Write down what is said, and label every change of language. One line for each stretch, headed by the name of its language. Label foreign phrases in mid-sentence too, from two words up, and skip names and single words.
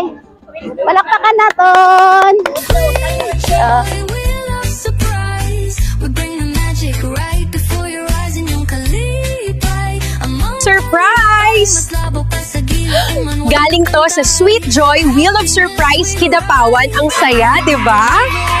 Hiligaynon: Palakpakan naton! Surprise!
Filipino: Galing to sa Sweet Joy Wheel of Surprise Kidapawan. Ang saya, di ba?